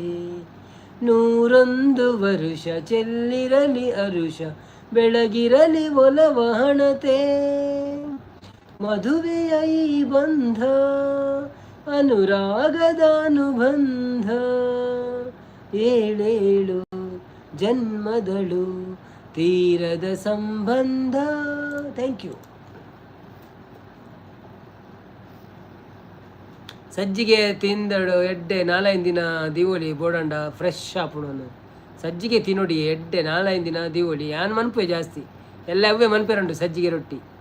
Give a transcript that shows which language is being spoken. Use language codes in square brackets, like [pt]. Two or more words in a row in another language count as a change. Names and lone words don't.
[kn] 101 ವರುಷ ಚೆಲ್ಲಿರಲಿ ಅರುಷ ಬೆಳಗಿರಲಿ ಒಲವ ಹಣತೆ. ಮದುವೆಯ ಈ ಬಂಧ ಅನುರಾಗದ ಅನುಬಂಧ, ಏಳೇಳು ಜನ್ಮದಳು ತೀರದ ಸಂಬಂಧ. [en] thank you. [tcy] ಸಜ್ಜಿಗೆ ತಿಂದಡು ಎಡ್ಡೆ 4 ದಿನ ದಿವೋಳಿ ಬೋಡಂಡ ಫ್ರೆಶ್ ಆಪುಣನು. ಸಜ್ಜಿಗೆ ತಿನ್ನೋಡಿ ಎಡ್ಡೆ 4 ದಿನ ದಿವೋಳಿ ಯಾನ್ ಮನ್ಪೆ ಜಾಸ್ತಿ ಎಲ್ಲ ಅವೇ ಮನ್ಪೆರಂಡು ಸಜ್ಜಿಗೆ ರೊಟ್ಟಿ.